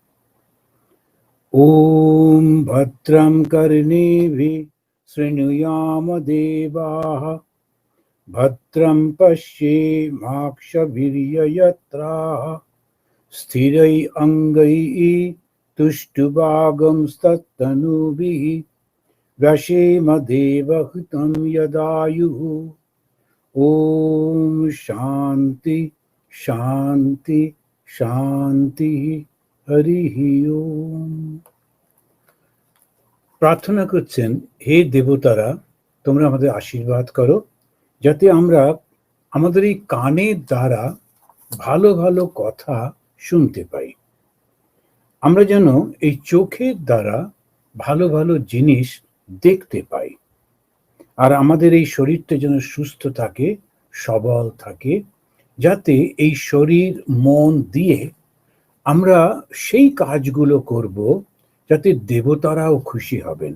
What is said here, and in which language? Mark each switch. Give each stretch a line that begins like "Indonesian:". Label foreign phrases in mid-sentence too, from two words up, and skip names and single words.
Sanskrit: ওম ভদ্রম কর্ণেভিঃ শৃণুয়াম দেবাঃ ভদ্রম পশ্যেমাক্ষভির্যজত্রাঃ স্থিरै অঙ্গৈঃ তুষ্টুবাগংস্তনূभिः व्यशेम देवहुतं यदायुः। ओम शांति शांति शांति हरि ओम।
Bangla: প্রার্থনা করছেন, হে দেবতারা, তোমরা আমাদের আশীর্বাদ করো যাতে আমরা আমাদের এই কানের দ্বারা ভালো ভালো কথা শুনতে পাই। আমরা যেন এই চোখের দ্বারা ভালো ভালো জিনিস দেখতে পাই, আর আমাদের এই শরীরটা যেন সুস্থ থাকে, সবল থাকে, যাতে এই শরীর মন দিয়ে আমরা সেই কাজগুলো করব যাতে দেবতারাও খুশি হবেন।